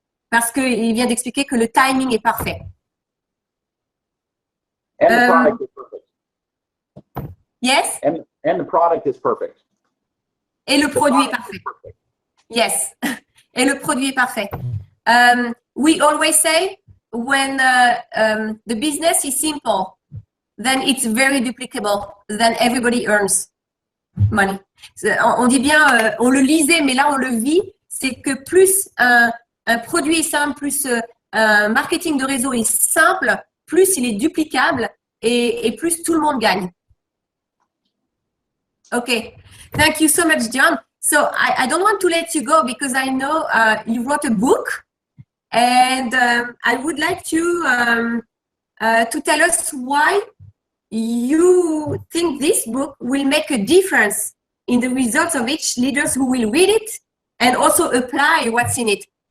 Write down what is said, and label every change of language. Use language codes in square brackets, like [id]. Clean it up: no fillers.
[fr] Parce qu'il vient d'expliquer que le timing est parfait. [en] And the product is perfect. Yes? And the product is perfect. [fr] Et le produit est parfait. Yes. Et le produit est parfait. [en] We always say when the business is simple, then it's very duplicable, then everybody earns money. [fr] On dit bien, on le lisait, mais là on le vit, c'est que plus un produit est simple, plus un marketing de réseau est simple, plus il est duplicable et plus tout le monde gagne. [en] Okay, thank you so much, John. So I don't want to let you go because I know you wrote a book, and I would like you to tell us why you think this book will make a difference in the results of each leaders who will read it and also apply what's in it.